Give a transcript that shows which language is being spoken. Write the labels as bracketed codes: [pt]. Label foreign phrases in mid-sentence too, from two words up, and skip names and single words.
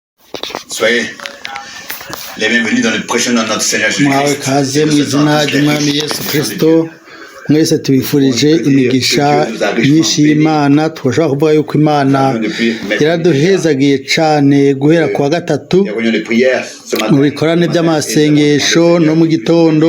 [fr] Soyez les bienvenus dans le prochain nom de notre Seigneur mwawe Jésus-Christ. [rn] kaze mu izina ry'umwami Yesu Kristo mwese tubifurije imigisha myinshi y'Imana. Twashaka kuvuga yuko Imana iraduhezagiye cyane guhera kuwa gatatu mu bikorane by'amasengesho no mu gitondo.